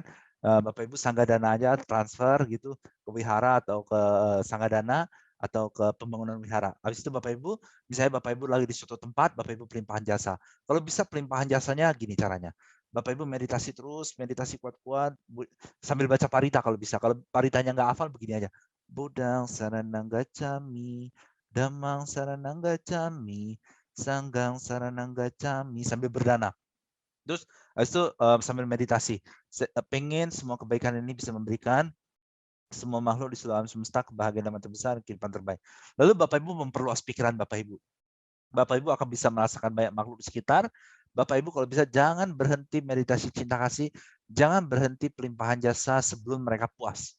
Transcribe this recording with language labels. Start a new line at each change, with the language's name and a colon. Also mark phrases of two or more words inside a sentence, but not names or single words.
Indonesian: Bapak Ibu sangga dana aja transfer gitu ke wihara atau ke sangga dana atau ke pembangunan wihara. Habis itu Bapak Ibu, misalnya Bapak Ibu lagi di suatu tempat, Bapak Ibu pelimpahan jasa. Kalau bisa pelimpahan jasanya gini caranya. Bapak Ibu meditasi terus, meditasi kuat-kuat, sambil baca parita kalau bisa. Kalau paritanya nggak hafal, begini aja.
Pali: Budang saranang gacami, damang saranang gacami, sanggang saranang gacami,
Indonesian: sambil berdana. Terus habis itu sambil meditasi. Pengen semua kebaikan ini bisa memberikan semua makhluk di seluruh alam semesta kebahagiaan dan terbesar, kehidupan terbaik. Lalu Bapak Ibu memperluas pikiran Bapak Ibu. Bapak Ibu akan bisa merasakan banyak makhluk di sekitar. Bapak Ibu kalau bisa jangan berhenti meditasi cinta kasih, jangan berhenti pelimpahan jasa sebelum mereka puas.